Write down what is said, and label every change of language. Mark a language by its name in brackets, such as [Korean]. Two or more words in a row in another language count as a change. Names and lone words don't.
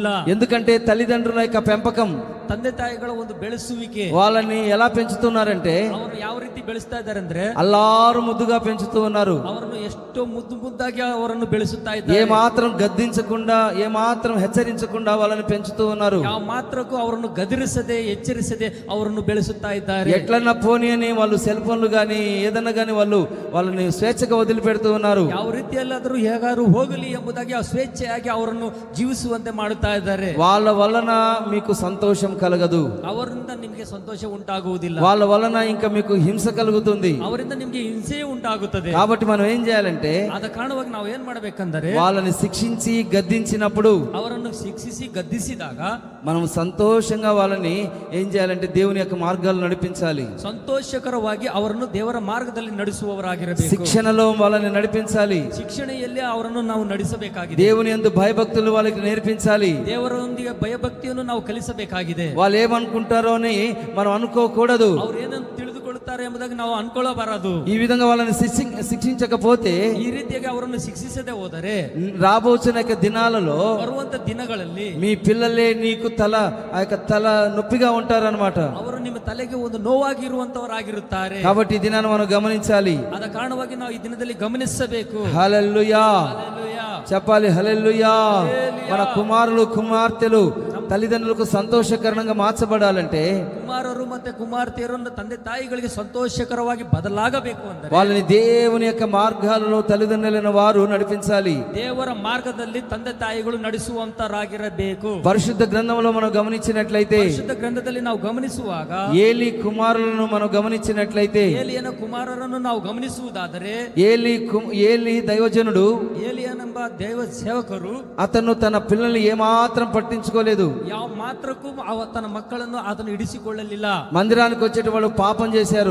[Telugu] ఎందుకంటే తల్లిదండ్రుల యొక్క పెంపకం, [Kannada] ತಂದೆ ತಾಯಿಗಳ ಒಂದು ಬೆಳೆಸುವಿಕೆ, [Telugu] వాళ్ళని ఎలా పెంచుతున్నారంటే [Kannada] ಅವರು ಯಾವ ರೀತಿ ಬೆಳೆಸ್ತಾ ಇದ್ದಾರೆ ಅಂದ್ರೆ [Telugu] అల్లారు ముద్దుగా పెంచుతూ ఉన్నారు. [Kannada] ಅವರನ್ನು ಎಷ್ಟೋ ಮುದ್ದಾಗಿ ಅವರನ್ನು ಬೆಳೆಸುತ್ತಾ [Telugu] ఏ [Kannada] ಇದ್ದಾರೆ. [Telugu] మాత్రం గద్దించకుండా, ఏ మాత్రం హెచ్చరించకుండా వాళ్ళని పెంచుతూ ఉన్నారు. [Kannada] ಯಾವ ಮಾತ್ರಕ್ಕೂ ಅವರನ್ನು ಗದರಿಸದೆ ಎಚ್ಚರಿಸದೆ ಅವರನ್ನು ಬೆಳೆಸುತ್ತಾ ಇದ್ದಾರೆ. [Telugu] ఎట్లన్నా పోనీ అని వాళ్ళు [English] cell phones [Telugu] కానీ ఏదన్నా కానీ వాళ్ళని స్వేచ్ఛగా వదిలిపెడుతూ ఉన్నారు. [Kannada] ಯಾವ ರೀತಿಯಲ್ಲಾದರೂ ಹೇಗಾರು ಹೋಗಲಿ ಎಂಬುದಾಗಿ ಆ ಸ್ವೇಚ್ಛೆಯಾಗಿ ಅವರನ್ನು ಜೀವಿಸುವಂತೆ ಮಾಡುತ್ತಾ ಇದ್ದಾರೆ. [Telugu] వాళ్ళ వలన మీకు సంతోషం కలగదు, [Kannada] ಅವರಿಂದ ನಿಮಗೆ ಸಂತೋಷ ಉಂಟಾಗುವುದಿಲ್ಲ, [Telugu] వాళ్ళ వలన ఇంకా మీకు హింస కలుగుతుంది. [Kannada] ಅವರಿಂದ ನಿಮಗೆ ಹಿಂಸೆ ಉಂಟಾಗುತ್ತದೆ. [Telugu] కాబట్టి మనం ఏం చేయాలంటే, [Kannada] ಆದ ಕಾರಣವಾಗಿ ನಾವು ಏನ್ ಮಾಡಬೇಕಂದರೆ [Telugu] వాళ్ళని శిక్షించి గద్దించినప్పుడు [Kannada] ಅವರನ್ನು ಶಿಕ್ಷಿಸಿ ಗದ್ದಿಸಿದಾಗ [Telugu] మనం సంతోషంగా వాళ్ళని ఏం చేయాలంటే దేవుని యొక్క మార్గాలు నడిపించాలి. [Kannada] ಸಂತೋಷಕರವಾಗಿ ಅವರನ್ನು ದೇವರ ಮಾರ್ಗದಲ್ಲಿ ನಡೆಸುವವರಾಗಿರಬೇಕು. [Telugu] శిక్షణలో వాళ్ళని నడిపించాలి. [Kannada] ಶಿಕ್ಷಣೆಯಲ್ಲಿ ಅವರನ್ನು ನಾವು ನಡೆಸಬೇಕಾಗಿದೆ. [Telugu] దేవుని యందు భయభక్తులు వాళ్ళకి నేర్పించాలి. [Kannada] ದೇವರೊಂದಿಗೆ ಭಯಭಕ್ತಿಯನ್ನು ನಾವು ಕಲಿಸಬೇಕಾಗಿದೆ. [Telugu] వాళ్ళు ఏమనుకుంటారో అని మనం అనుకోకూడదు. [Kannada] ಅವ್ರು ಏನಂತ ತಿಳಿದುಕೊಳ್ಳುತ್ತಾರೆ ಎಂಬುದಾಗಿ ನಾವು ಅನ್ಕೊಳ್ಳಬಾರದು. [Telugu] ఈ విధంగా వాళ్ళని శిక్షించకపోతే [Kannada] ಈ ರೀತಿಯಾಗಿ ಅವರನ್ನು ಶಿಕ್ಷಿಸದೆ ಹೋದರೆ [Telugu] రాబోతున్న యొక్క దినాలలో [Kannada] ಬರುವಂತ ದಿನಗಳಲ್ಲಿ [Telugu] మీ పిల్లలే నీకు ఆ యొక్క తల నొప్పిగా ఉంటారన్నమాట. [Kannada] ಅವರು ನಿಮ್ಮ ತಲೆಗೆ ಒಂದು ನೋವಾಗಿರುವಂತವರಾಗಿರುತ್ತಾರೆ. [Telugu] కాబట్టి ఈ దినాన్ని మనం గమనించాలి. [Kannada] ಆದ ಕಾರಣವಾಗಿ ನಾವು ಈ ದಿನದಲ್ಲಿ ಗಮನಿಸಬೇಕು. [Telugu] హల్లెలూయా హల్లెలూయా. చెప్పాలి హల్లెలూయా. మన కుమారులు కుమార్తెలు తల్లిదండ్రులకు సంతోషకరంగా మార్చబడాలంటే, [Kannada] ಕುಮಾರರು ಮತ್ತೆ ಕುಮಾರ್ತೆಯರನ್ನು ತಂದೆ ತಾಯಿಗಳಿಗೆ ಸಂತೋಷಕರವಾಗಿ ಬದಲಾಗಬೇಕು ಅಂದರೆ [Telugu] వాళ్ళని దేవుని యొక్క మార్గాలలో తల్లిదండ్రులైన వారు నడిపించాలి. [Kannada] ದೇವರ ಮಾರ್ಗದಲ್ಲಿ ತಂದೆ ತಾಯಿಗಳು ನಡೆಸುವಂತರಾಗಿರಬೇಕು. [Telugu] పరిశుద్ధ గ్రంథంలో మనం గమనించినట్లయితే, [Kannada] ಪರಿಶುದ್ಧ ಗ್ರಂಥದಲ್ಲಿ ನಾವು ಗಮನಿಸುವಾಗ [Telugu] ఏలి కుమారులను మనం గమనించినట్లయితే, [Kannada] ಏಲಿಯನ ಕುಮಾರರನ್ನು ನಾವು ಗಮನಿಸುವುದಾದರೆ [Telugu] ఏలి దైవజనుడు, [Kannada] ಏಲಿಯನೆಂಬ ದೈವ ಸೇವಕರು [Telugu] అతను తన పిల్లల్ని ఏమాత్రం పట్టించుకోలేదు. [Kannada] ಯಾವ ಮಾತ್ರಕ್ಕೂ ತನ್ನ ಮಕ್ಕಳನ್ನು ಅದನ್ನು ಇಡಿಸಿಕೊಳ್ಳಲಿಲ್ಲ. [Telugu] మందిరానికి వచ్చేటి వాళ్ళు పాపం చేశారు,